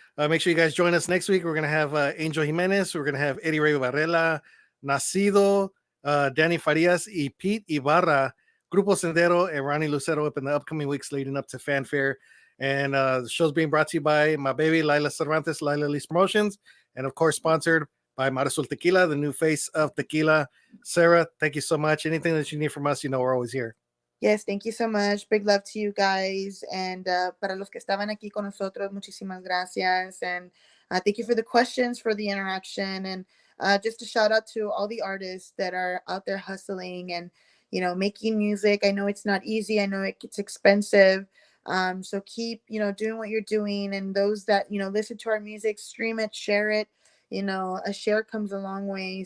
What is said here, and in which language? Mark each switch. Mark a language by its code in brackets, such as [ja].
[en] Make sure you guys join us next week. We're going to have Angel Jimenez. We're going to have Eddie Ray Varela, Nacido, Danny Farias, y Pete Ibarra, Grupo Sendero, and Ronnie Lucero up in the upcoming weeks leading up to Fanfare. And the show's being brought to you by my baby, Laila Cervantes, Laila Lee's Promotions, and of course, sponsored by Marasul Tequila, the new face of tequila. Sarah, thank you so much. Anything that you need from us, we're always here. Yes, thank you so much. Big love to you guys. [es] And para los que estaban aquí con nosotros, muchísimas gracias. [en] And thank you for the questions, for the interaction. And just a shout out to all the artists that are out there hustling and, making music. I know it's not easy. I know it's expensive. So keep, doing what you're doing. And those that, listen to our music, stream it, share it. A share comes a long way.